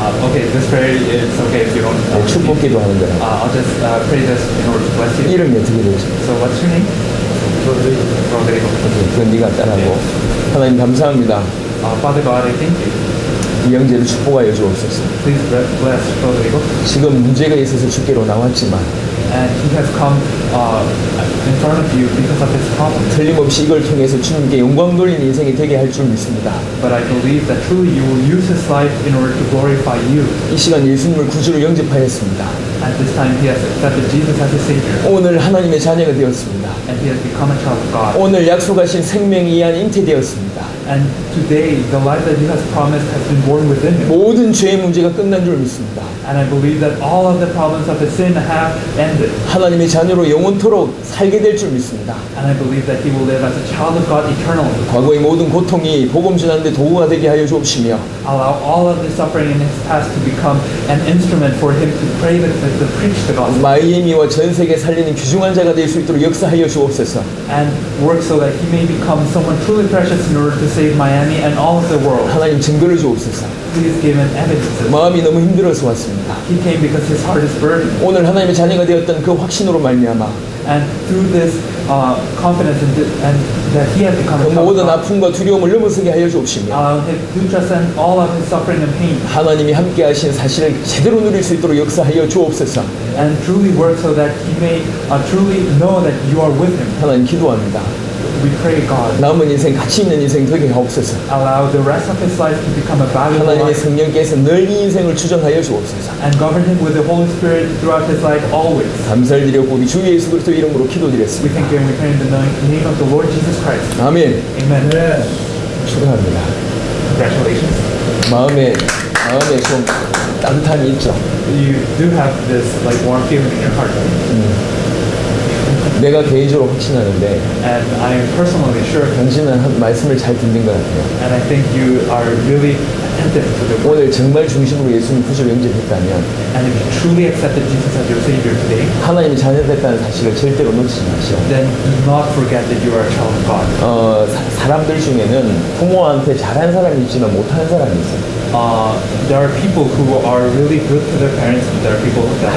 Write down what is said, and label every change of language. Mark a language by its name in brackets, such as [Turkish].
[English] Okay, this prayer is okay if you don't. [Korean] 네, 축복 기도하는 거라. [English] I'll just pray this in order to bless you. [Korean] 이름이 어떻게 되십니까? [English] So what's your name? Rodrigo. [Korean] 그건 네가 따라하고. 하나님 감사합니다. [English] Father God, I thank you. [Korean] 이 형제를 축복하여 주옵소서. [English] Please bless Rodrigo. [Korean] 지금 문제가 있어서 주께로 나왔지만 [English] And he has come in front of you because of his problem. [Korean] 틀림없이 이걸 통해서 주님께 영광 돌리는 인생이 되게 할 줄 믿습니다. [English] But I believe that truly you will use his life in order to glorify you. [Korean] 이 시간 예수님을 구주로 영접하였습니다. [English] At this time he has accepted Jesus as his Savior. [Korean] 오늘 하나님의 자녀가 되었습니다. [English] And he has become a child of God. [Korean] 오늘 약속하신 생명이 이 안에 잉태되었습니다. [English] And today the life that he has promised has been born within him. [Korean] 모든 죄의 문제가 끝난 줄 믿습니다. [English] And I believe that all of the problems of his sin have ended. [Korean] 하나님의 자녀로 영원토록 살게 될 줄 믿습니다. [English] And I believe that he will live as a child of God eternally. [Korean] 과거의 모든 고통이 복음 전하는데 도구가 되게 하여 주옵시며 [English] Allow all of the suffering in his past to become an instrument for him to pray to preach the gospel. [Korean] 마이애미와 전 세계 살리는 귀중한 자가 될 수 있도록 역사하여 주옵소서. [English] And work so that he may become someone truly precious in order to save Miami and all of the world. [Korean] 하나님 증거를 주옵소서. [English] Please give him evidences. [Korean] 마음이 너무 힘들어서 왔습니다. [English] He came because his heart is burdened. [Korean] 오늘 하나님의 자녀가 되었던 그 확신으로 말미암아 [English] And through this confidence and that he has become a [Korean] 그 [English] child of [Korean] 모든 [English] God, [Korean] 아픔과 두려움을 넘어서게 하여 주옵시며 [English] allow him to transcend all of his suffering and pain. [Korean] 하나님이 함께 하신 사실을 제대로 누릴 수 있도록 역사하여 주옵소서. [English] And truly work so that he may truly know that you are with him. [Korean] 하나님 기도합니다. [English] We pray, God, [Korean] 남은 인생 가치 있는 인생 되게 하옵소서. [English] allow the rest of his life to become a valuable [Korean] 하나님의 [English] life [Korean] 성령께서 늘 이 인생을 주장하여 주옵소서. [English] and govern him with the Holy Spirit throughout his life always. [Korean] 감사를 드렸고 우리 주 예수 그리스도 이름으로 [English] We [Korean] 기도드렸습니다. [English] thank you and we pray in the name of the Lord Jesus Christ. [Korean] 아멘. [English] Amen. [Korean] 축하합니다. [English] Congratulations. [Korean] 마음에 좀 따뜻함이 있죠. [English] You do have this like warm feeling in your heart. [Korean] 내가 개인적으로 확신하는데 [English] And I am personally sure, [Korean] 당신은 한 말씀을 잘 듣는 것 같아요. [English] and I think you are really attentive to the word. [Korean] 오늘 정말 중심으로 예수님 구주를 영접했다면 [English] And if you truly accepted Jesus as your Savior today, [Korean] 하나님이 자녀됐다는 사실을 절대로 놓치지 마시오. [English] then do not forget that you are a child of God. [Korean] 사람들 중에는 부모한테 잘한 사람이 있지만 못하는 사람이 있어요. [English] There are people who are really good to their parents, and there are people that are